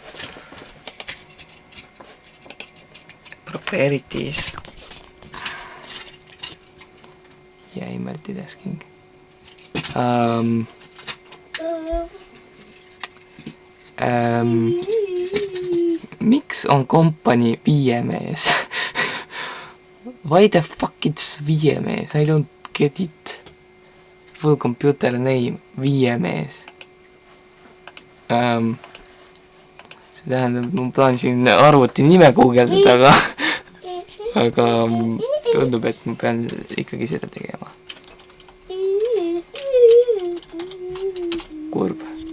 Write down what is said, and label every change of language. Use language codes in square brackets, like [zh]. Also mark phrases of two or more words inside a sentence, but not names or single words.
[en] Proprietarities. [et] Ja multitasking. Miks on kompanii viiemees? [en] Why the fuck it's viiemees? I don't get it. Full computer name, viiemees. [et] See tähendab, ma plaanisin arvuti nime guugeldada, aga tundub, et ma pean ikkagi seda tegema. Kurb.